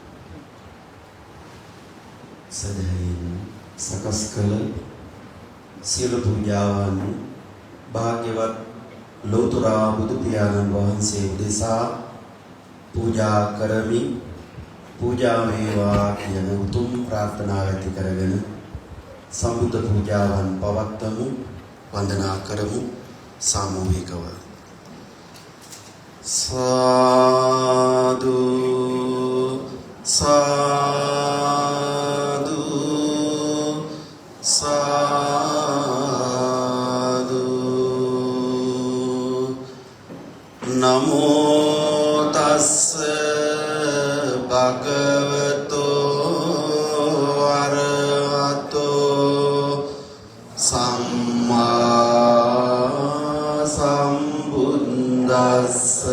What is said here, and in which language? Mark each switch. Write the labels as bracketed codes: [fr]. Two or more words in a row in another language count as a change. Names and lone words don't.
[si] සදහයෙන් සකස් කළ සියලු පූජාවන් භාග්‍යවත් ලෝතර බුදු පියාණන් වහන්සේ උදෙසා පූජා කරමි. පූජා වේවා කියන උතුම් ප්‍රාර්ථනාව ඇති කරගෙන සම්බුද්ධ පූජාවන් පවත්වමු, වන්දනා කරමු සාමූහිකව. සාදු සාදු [pi] සාදු නමෝ තස්ස භගවතෝ අරහතෝ සම්මා සම්බුද්දස්ස.